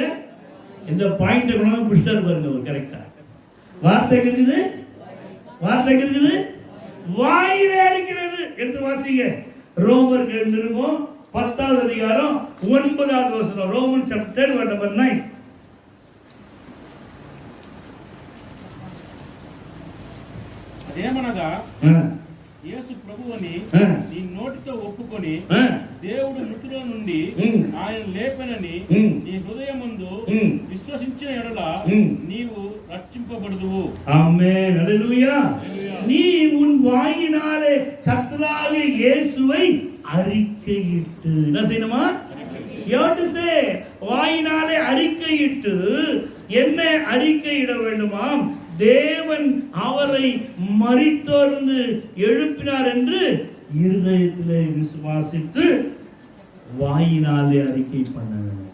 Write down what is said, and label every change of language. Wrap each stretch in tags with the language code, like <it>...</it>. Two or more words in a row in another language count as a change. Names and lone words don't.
<ta>இந்த பாயிண்ட கொண்டாந்து புடிச்சாரு பாருங்க அவர் கரெக்டா. வார்த்தை இருக்குது, வார்த்தை இருக்குது, வாயிலே இருக்கிறது. எடுத்து வாசிங்க. ரோமர் நிருபம் 10வது அதிகாரம் 9வது வசனம். ரோமன் சாப்டர் 9.</ta> <te>అదేమనగా యేసు ప్రభువుని నీ నోటితో ఒప్పుకొని దేవుడు మృతుల నుండి ఆయన లేపనని నీ హృదయమందు విశ్వసించిన ఎడల నీవు రక్షింపబడుదువు. ఆమేన్. హల్లెలూయా.</te> <ta>நீ உன் வாயினாலே கர்த்தராகிய இயேசுவை அறிக்கையிட்டு என்ன செய்யணுமா?</ta> <en>You have to say,</en> <ta>வாயினாலே அறிக்கையிட்டு என்ன அறிக்கையிட வேண்டுமாம்? தேவன் அவரை மரித்தோர்ந்து எழுப்பினார் என்று இருதயத்திலே விசுவாசித்து வாயினாலே அறிக்கை பண்ண வேண்டும்.</ta>